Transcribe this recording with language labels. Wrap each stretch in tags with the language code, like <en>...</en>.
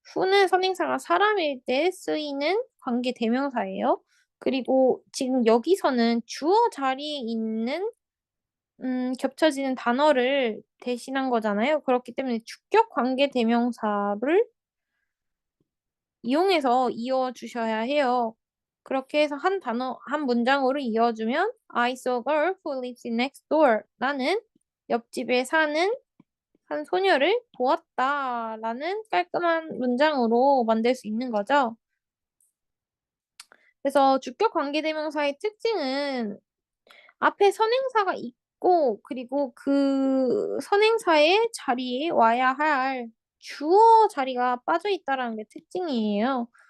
<ko>who는 선행사가 사람일 때 쓰이는 관계 대명사예요. 그리고 지금 여기서는 주어 자리에 있는 겹쳐지는 단어를 대신한 거잖아요. 그렇기 때문에 주격 관계 대명사를 이용해서 이어주셔야 해요. 그렇게 해서 한 문장으로 이어주면</ko> <en>I saw a girl who lives in next door.</en> <ko>나는 옆집에 사는 한 소녀를 보았다라는 깔끔한 문장으로 만들 수 있는 거죠. 그래서 주격 관계대명사의 특징은 앞에 선행사가 있고 그리고 그 선행사의 자리에 와야 할 주어 자리가 빠져 있다라는 게 특징이에요.</ko>